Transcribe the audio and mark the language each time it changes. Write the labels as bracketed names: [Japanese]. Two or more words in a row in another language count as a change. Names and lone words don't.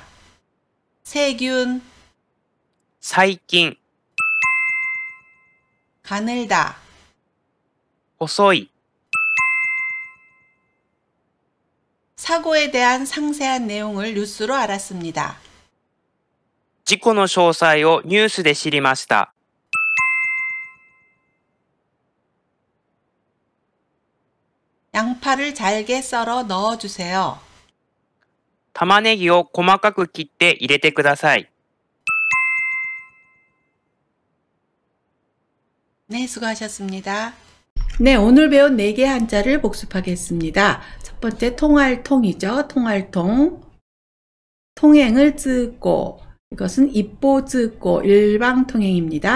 [Korean] 세균, [Japanese] 사이킨, [Korean] 가늘다, [Japanese] 호소이, [Korean] 사고에 대한 상세한 내용을 뉴스로 알았습니다. [Japanese] 事故の詳細をニュースで知りました。 [Korean] 양파를 잘게 썰어 넣어주세요. [Japanese] 玉ねぎを細かく切って入れてください。 [Korean] 네, 수고하셨습니다. 네, 오늘 배운 4개 한자를 복습하겠습니다. 첫 번째 통할통이죠. 통할통. 통행을 쯔고, 이것은 입보쯔고 일방통행입니다.